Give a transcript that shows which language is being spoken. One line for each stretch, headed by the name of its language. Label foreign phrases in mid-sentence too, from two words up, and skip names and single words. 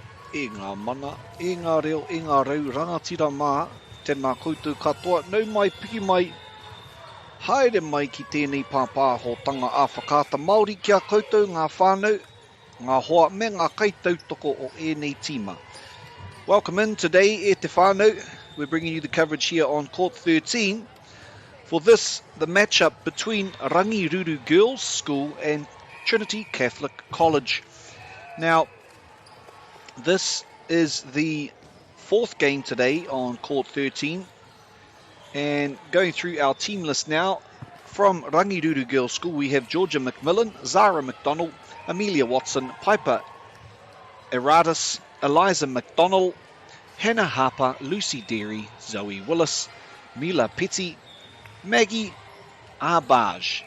Māori: E ngā mana, e ngā reo, e ngā rau, rangatira mā, tēnā koutou katoa, nau mai, piki mai, haere mai ki tēnei pāpāhotanga a whakaata Māori kia koutou, ngā whānau, ngā hoa, me ngā kaitautoko o ēnei tīma.
English: Welcome in today,
Māori: e te whānau.
English: We're bringing you the coverage here on Court 13 for this, the matchup between Rangiruru Girls School and Trinity Catholic College. Now, this is the fourth game today on Court 13, and going through our team list now, from Rangiruru Girls School we have Georgia McMillan, Zara McDonald, Amelia Watson, Piper Erardis, Eliza McDonald, Hannah Harper, Lucy Derry, Zoe Willis, Mila Petty, Maggie Arbage.